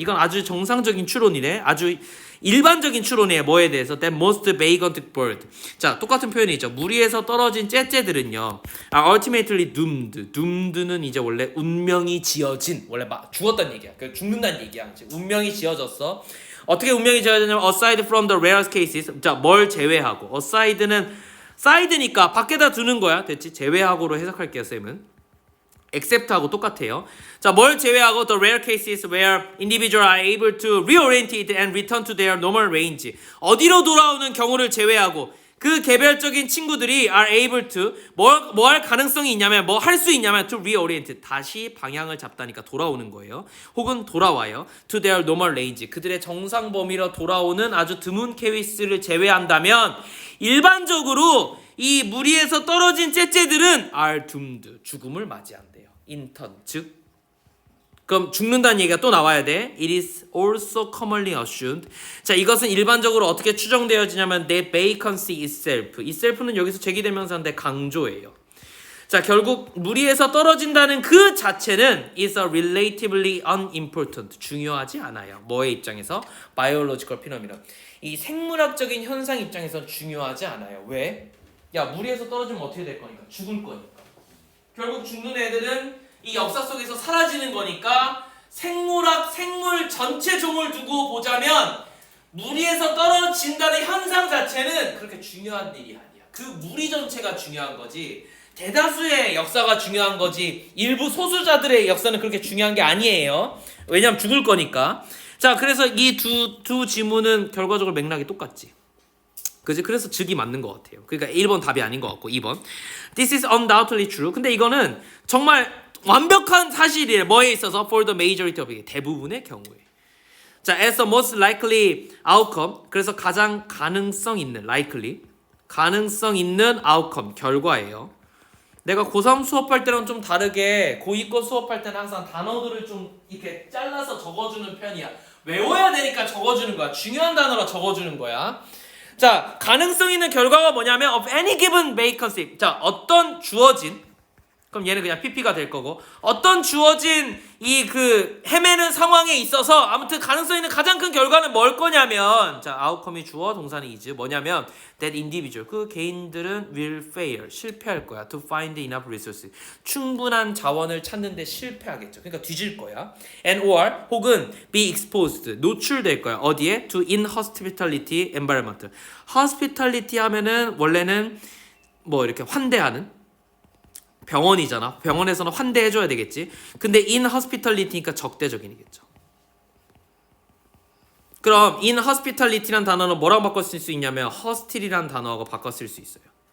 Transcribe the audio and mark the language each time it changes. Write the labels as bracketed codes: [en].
[ko] 이건 아주 정상적인 추론이네. 아주 일반적인 추론이에요. 뭐에 대해서? [en] That most vagrant bird. [ko] 자, 똑같은 표현이죠. 무리에서 떨어진 째째들은요. [en] ultimately doomed. [ko] doomed는 이제 원래 운명이 지어진. 원래 죽었다는 얘기야. 그 죽는다는 얘기야. 운명이 지어졌어. 어떻게 운명이 지어졌냐면 [en] aside from the rare cases. [ko] 자, 뭘 제외하고. aside는 사이드니까 밖에다 두는 거야. 됐지? 제외하고로 해석할게요, 쌤은. except하고 똑같아요. 자, 뭘 제외하고 [en] the rare cases where individuals are able to reorient and return to their normal range. [ko] 어디로 돌아오는 경우를 제외하고 그 개별적인 친구들이 [en] are able to [ko] 뭐 할 가능성이 있냐면 뭐 할 수 있냐면 [en] to reorient [ko] 다시 방향을 잡다니까 돌아오는 거예요. 혹은 돌아와요. [en] to their normal range [ko] 그들의 정상 범위로 돌아오는 아주 드문 케이스를 제외한다면 일반적으로 이 무리에서 떨어진 째째들은 [en] are doomed [ko] 죽음을 맞이한대요. [en] in turn [ko] 즉 그럼 죽는다는 얘기가 또 나와야 돼. [en] It is also commonly assumed. [ko] 자, 이것은 일반적으로 어떻게 추정되어지냐면 [en] that vacancy itself. [ko] itself는 여기서 제기대명사인데 강조예요. 자, 결국 무리에서 떨어진다는 그 자체는 [en] is a relatively unimportant. [ko] 중요하지 않아요. 뭐의 입장에서? [en] biological phenomenon. [ko] 이 생물학적인 현상 입장에서 중요하지 않아요. 왜? 야, 무리에서 떨어지면 어떻게 될 거니까? 죽을 거니까. 결국 죽는 애들은 이 역사 속에서 사라지는 거니까 생물 전체 종을 두고 보자면 무리에서 떨어진다는 현상 자체는 그렇게 중요한 일이 아니야. 그 무리 전체가 중요한 거지 대다수의 역사가 중요한 거지 일부 소수자들의 역사는 그렇게 중요한 게 아니에요. 왜냐면 죽을 거니까. 자, 그래서 이 두 지문은 결과적으로 맥락이 똑같지. 그지? 그래서 즉이 맞는 것 같아요. 그러니까 1번 답이 아닌 것 같고 2번 [en] This is undoubtedly true. [ko] 근데 이거는 정말 완벽한 사실이에요. 뭐에 있어서? [en] For the majority of it. [ko] 대부분의 경우에. [en] 자, as the most likely outcome. [ko] 그래서 가장 가능성 있는 likely. 가능성 있는 outcome. 결과예요. 내가 고3 수업할 때랑 좀 다르게 고2 거 수업할 때는 항상 단어들을 좀 이렇게 잘라서 적어주는 편이야. 외워야 되니까 적어주는 거야. 중요한 단어라 적어주는 거야. 자, 가능성 있는 결과가 뭐냐면 [en] of any given vacancy. [ko] 자, 어떤 주어진 그럼 얘는 그냥 PP가 될 거고 어떤 주어진 이 그 헤매는 상황에 있어서 아무튼 가능성 있는 가장 큰 결과는 뭘 거냐면 자, outcome이 주어 동사는 is 뭐냐면 [en] that individual [ko] 그 개인들은 [en] will fail [ko] 실패할 거야 [en] to find enough resources [ko] 충분한 자원을 찾는데 실패하겠죠. 그러니까 뒤질 거야. [en] and or [ko] 혹은 [en] be exposed [ko] 노출될 거야. 어디에? [en] to inhospitality environment. [ko] hospitality 하면은 원래는 뭐 이렇게 환대하는 병원이잖아. 병원에서는 환대해줘야 되겠지. 근데 in hospitality니까 적대적이겠죠. 그럼 in hospitality란 단어는 뭐라고 바꿔 쓸 수 있냐면 hostil이란 단어하고 바꿔 쓸 수 있어요.